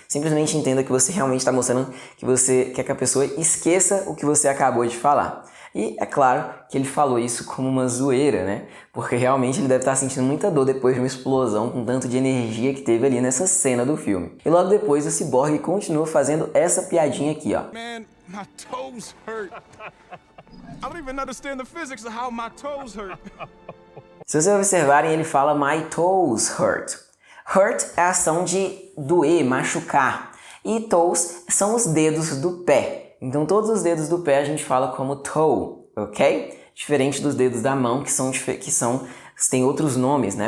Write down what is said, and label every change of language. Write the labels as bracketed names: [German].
[Portuguese] Simplesmente entenda que você realmente está mostrando que você quer que a pessoa esqueça o que você acabou de falar. E é claro que ele falou isso como uma zoeira, né? Porque realmente ele deve estar sentindo muita dor depois de uma explosão com tanto de energia que teve ali nessa cena do filme. E logo depois o Cyborg continua fazendo essa piadinha aqui, ó. [English] Man, my toes hurt. I don't even understand the physics of how my toes hurt. [Portuguese] Se vocês observarem, ele fala [English] my toes hurt. [Portuguese] Hurt é a ação de doer, machucar. E toes são os dedos do pé. Então todos os dedos do pé a gente fala como toe, ok? Diferente dos dedos da mão, tem outros nomes, né?